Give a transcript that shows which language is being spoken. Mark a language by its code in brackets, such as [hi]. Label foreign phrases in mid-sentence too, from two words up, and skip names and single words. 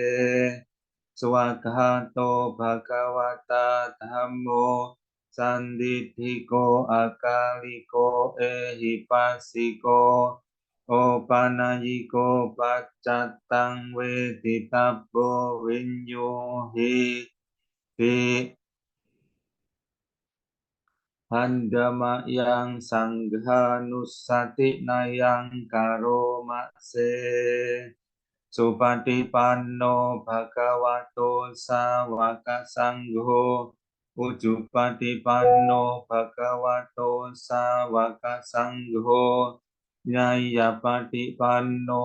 [pi] swagato bhagavata dhammo sandithiko akaliko ehipasiko opanayiko paccatang weditabo vinyuhi di handama yang sanghanussati nayang karomase supatipanno bhagavato sawaka sangho ujupatipanno bhagavato sawaka sangho nyayapatipanno